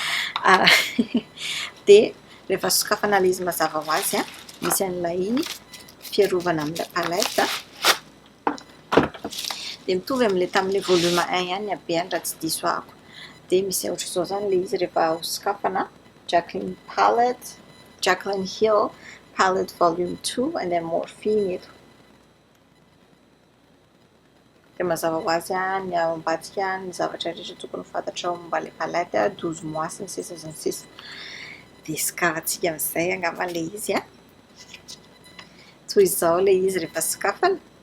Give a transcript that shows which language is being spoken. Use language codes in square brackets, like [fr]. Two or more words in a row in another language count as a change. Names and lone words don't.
[mg] Dia rehefa sokafana ilay izy mazava ho azy, misy an'ilay fiarovana amin'ilay palette. Dia mitovy amin'ilay tamin'ilay volume 1 ihany ny habeany raha tsy diso ahako. Dia misy ohatr'izao izany ilay izy rehefa ho sokafana. [en] Jaclyn Hill palette volume 2 and then Moprhe eto. [mg] Dia mazava ho azy ny ao ambadika ny zavatra rehetra tokony fantatrao momba ilay palette, 12 mois sy ny sisa sy ny sisa. Dia sokafantsika amin'izay angamba ilay izy. Toy izao ilay izy rehefa sokafana.